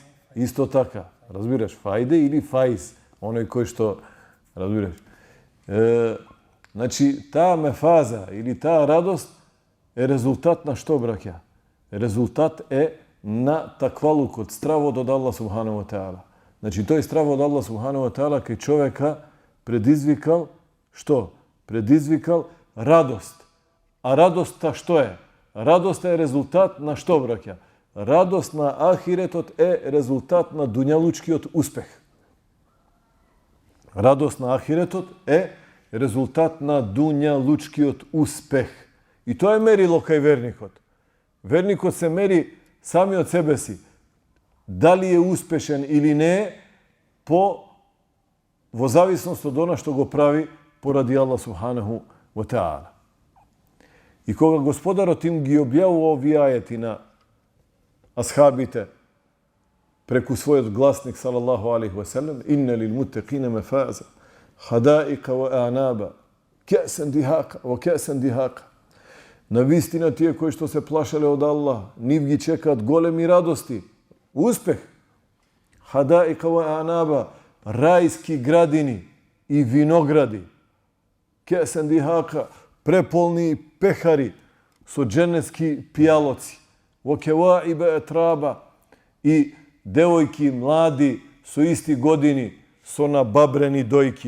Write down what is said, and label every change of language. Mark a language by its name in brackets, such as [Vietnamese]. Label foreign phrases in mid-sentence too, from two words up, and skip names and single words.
[Macedonian] Исто така. Разбираш, фаиде или фаиз. Оној кој што, разбираш. Значи, таа мефаза или таа радост е резултат на што, браќа? Резултат е на таквалукот, стравот од Аллах [Arabic] سبحانه وتعالى. [Macedonian] Значи, тој страв од Аллах [Arabic] سبحانه وتعالى [Macedonian] кај човека предизвикал што? Предизвикал радост. А радоста што е? Радост е резултат на што, браќа? Радост на ахиретот е резултат на дуњалучкиот успех. Радост на ахиретот е резултат на дуњалучкиот успех. И тоа е мерило кај верникот. Верникот се мери сами од себе си. Дали е успешен или не, во зависност од она што го прави поради Аллах [Arabic] سبحانه وتعالى. [Macedonian] И кога Господарот им ги објавува овие ајети на асхабите преку својот гласник [Arabic] صلى الله عليه وسلم, إن للمتقين مفازا حدائق وأعنابا كأسا دهاقا وكأسا دهاقا. [Macedonian] На вистина тие кои што се плашеле од Аллах, нив ги чекаат големи радости, успех. [Arabic] حدائق وأعنابا, [Macedonian] рајски градини и виногради. [Arabic] كأسا دهاقا, [Macedonian] преполни пехари со дженетски пијалоци. Во [Arabic] كواعب أترابا, [Macedonian] и девојки млади со исти години со набабрени дојки.